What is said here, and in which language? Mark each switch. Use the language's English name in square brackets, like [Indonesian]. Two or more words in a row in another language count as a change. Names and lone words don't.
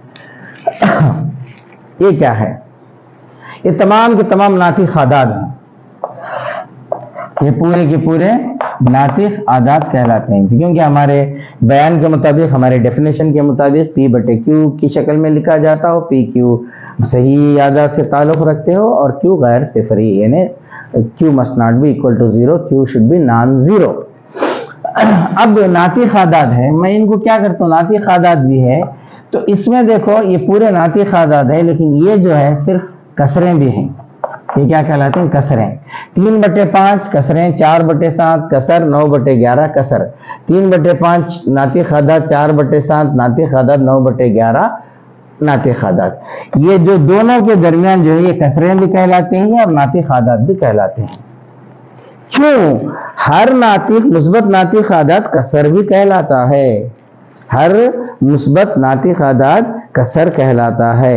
[Urdu] یہ کیا ہے؟ یہ تمام کے تمام ناطق عادات ہیں، یہ پورے کے پورے ناطق عادات کہلاتے ہیں، کیونکہ ہمارے بیان کے مطابق، ہمارے ڈیفینیشن کے مطابق P/Q کی شکل میں لکھا جاتا ہو، PQ صحیح عادات سے تعلق رکھتے ہو اور Q غیر صفری، یعنی [English] Q must not be equal to 0، Q should be non-zero۔ [Urdu] اب ناطق عادات ہے، میں ان کو کیا کرتا ہوں؟ ناطق عادات بھی ہے تو اس میں دیکھو یہ پورے ناطق اعداد ہے، لیکن یہ جو ہے صرف کسریں بھی ہیں. یہ کیا کہلاتے ہیں؟ کسریں. 3/5 کسریں، 4/7 کسر، 9/11 کسر. 3/5 ناطق اعداد، 4/7 ناطق اعداد، 9/11 ناطق اعداد. یہ جو دونوں کے درمیان جو ہے یہ کسریں بھی کہلاتے ہیں اور ناطق اعداد بھی کہلاتے ہیں. کیوں؟ ہر ناطق مثبت ناطق اعداد کسر بھی کہلاتا ہے. ہر مثبت ناطق اعداد کسر کہلاتا ہے.